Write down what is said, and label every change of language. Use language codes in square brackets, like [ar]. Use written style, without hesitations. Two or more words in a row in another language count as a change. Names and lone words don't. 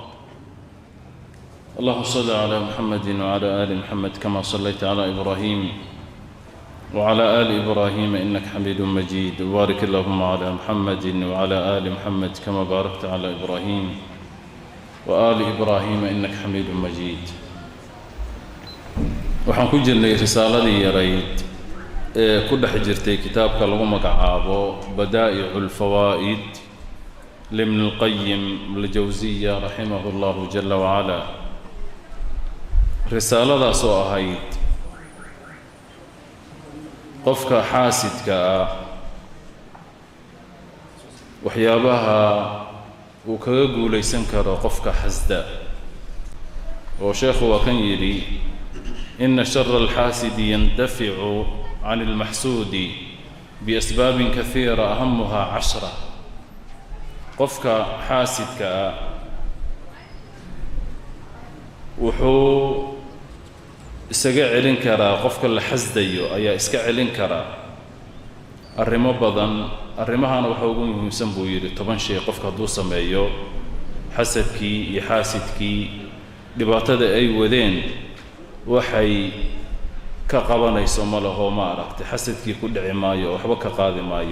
[ar] اللهم صل على محمد وعلى آل محمد كما صليت على إبراهيم وعلى آل إبراهيم إنك حميد مجيد. وبارك اللهم على محمد وعلى آل محمد كما باركت على إبراهيم وآل إبراهيم إنك حميد مجيد. [so] waxaan ku jirnay risaaladii yarayd ee ku dhex jirtay kitaabka lagu magacaabo Badaa'i'ul Fawaa'id [ar] لابن القيم الجوزية رحمه الله جل وعلا. [so] risaaladaas oo ahayd qofka xaasidka ah waxyaabaha uu kaga guulaysan karo qofka xasda oo sheekhu waa kan yidhi [ar] إن شر الحاسد يندفع عن المحسود بأسباب كثيرة أهمها 10. قفك حاسدك [so] wuxuu isaga celin karaa qofka la xasdayo ayaa iska celin karaa arrimo badan. arrimahana waxa ugu muhiimsan buu yidhi 10 shay qofka hadduu sameeyo xasadkii iyo xaasidkii dhibaatada ay wadeen waxay ka qabanayso ma laho ma aragtay xasadkii ku dhici maayo waxba ka qaadi maayo.